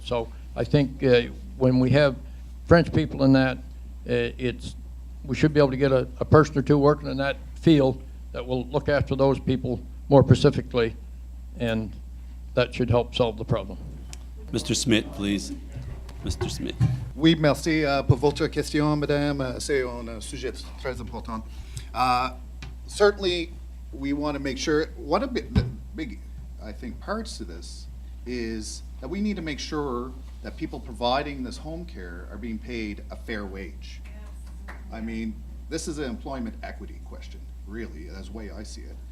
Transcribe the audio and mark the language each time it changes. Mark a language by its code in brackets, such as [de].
[en] So I think when we have French people in that, we should be able to get a person or two working in that field that will look after those people more specifically, and that should help solve the problem. Mr. Smith, please. Mr. Smith. [fr] Oui, merci pour votre question, madame. C'est un sujet très important. [en] Certainly, we want to make sure, one of the big, I think, parts to this is that we need to make sure that people providing this home care are being paid a fair wage. I mean, this is an employment equity question, really, that's the way I see it.